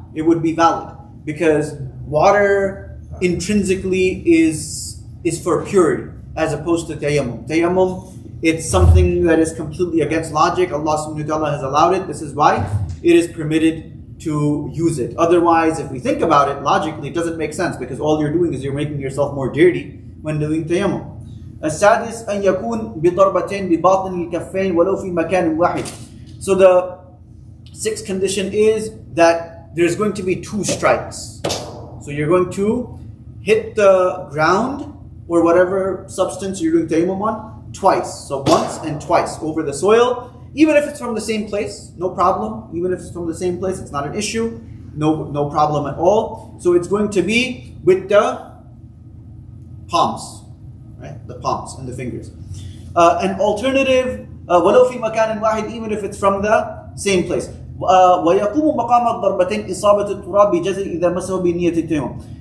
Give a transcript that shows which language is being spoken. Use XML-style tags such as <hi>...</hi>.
<en>It would be valid because water intrinsically is for purity as opposed to tayammum. Tayammum, it's something that is completely against logic. Allah subhanahu wa ta'ala has allowed it. This is why it is permitted to use it. Otherwise, if we think about it logically, it doesn't make sense because all you're doing is you're making yourself more dirty when doing tayammum.</en> <ar>السادس أن يكون بضربتين بباطن الكفين ولو في مكان واحد.</ar> <en>So the 6th condition is that there's going to be 2 strikes. So you're going to hit the ground or whatever substance you're doing tayammum on twice. So once and twice over the soil. Even if it's from the same place, no problem. Even if it's from the same place, it's not an issue. No problem at all. So it's going to be with the palms, right? The palms and the fingers. An alternative,</en> <ar>ولو في مكان واحد,</ar> <en>even if it's from the same place.</en> <ar>ويقوم مقام الضربتين إصابة التراب بجزر إذا مسه بنية التيمم.</ar>